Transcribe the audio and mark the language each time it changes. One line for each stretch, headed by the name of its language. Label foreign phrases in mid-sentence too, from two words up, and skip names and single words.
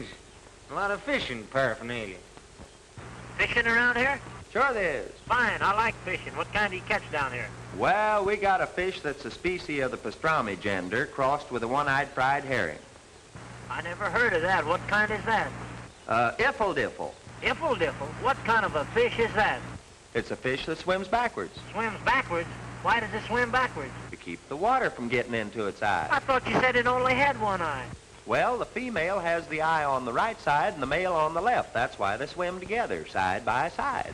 English: A lot of fishing paraphernalia. Fishing around here? Sure there is. Fine, I like fishing. What kind do you catch down here? Well, we got a fish that's a species of the pastrami gender crossed with a one-eyed fried herring. I never heard of that. What kind is that? Iffle diffle. Iffle diffle? What kind of a fish is that? It's a fish that swims backwards. Swims backwards? Why does it swim backwards? To keep the water from getting into its eye. I thought you said it only had one eye. Well, the female has the eye on the right side and the male on the left. That's why they swim together, side by side.